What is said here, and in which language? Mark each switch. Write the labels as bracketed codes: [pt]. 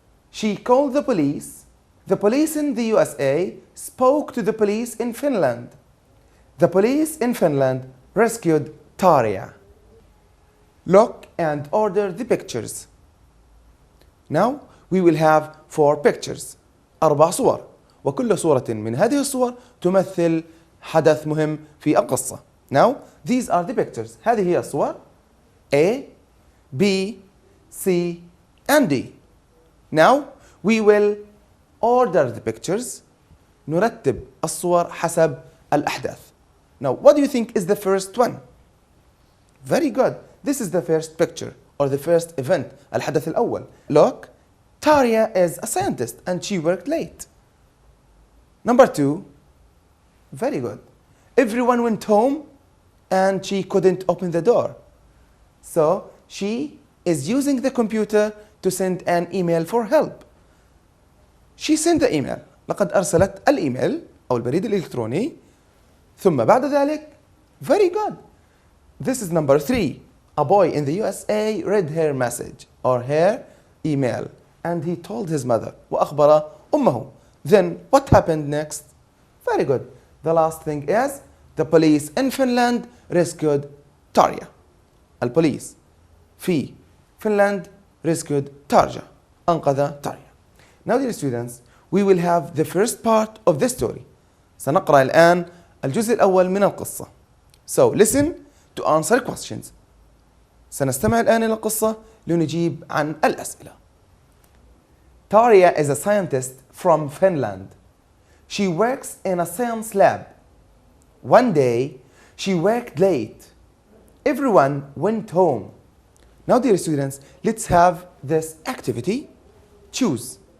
[en] She called the police. The police in the USA spoke to the police in Finland. The police in Finland rescued Tarja. Look and order the pictures. Now we will have 4 pictures. [ar] 4 صور، وكل صورة من هذه الصور تمثل حدث مهم في القصة. [en] Now these are the pictures. [ar] هذه هي الصور [en] A, B, C, and D. Now we will order the pictures. [ar] نرتب الصور حسب الأحداث. [en] Now what do you think is the first one? Very good. This is the first picture or the first event. [ar] الحدث الأول. [en] Look, Taria is a scientist and she worked late. Number 2, very good. Everyone went home and she couldn't open the door. So she is using the computer to send an email for help. She sent the email. [ar] لقد أرسلت الإيميل أو البريد الإلكتروني. ثم بعد ذلك, [en] very good. This is number 3. A boy in the USA read her message or her email and he told his mother [ar] وأخبر أمه. [en] Then what happened next? Very good. The last thing is the police in Finland rescued Tarja. [ar] البوليس في فنلند rescued Tarja. أنقذ Tarja. [en] Now dear students, we will have the first part of the story. [ar] سنقرأ الآن الجزء الأول من القصة. [en] So listen to answer questions. [ar] سنستمع الآن إلى القصة لنجيب عن الأسئلة. [en] Tarja is a scientist from Finland. She works in a science lab. One day, she worked late. Everyone went home. Now, dear students, let's have this activity. Choose.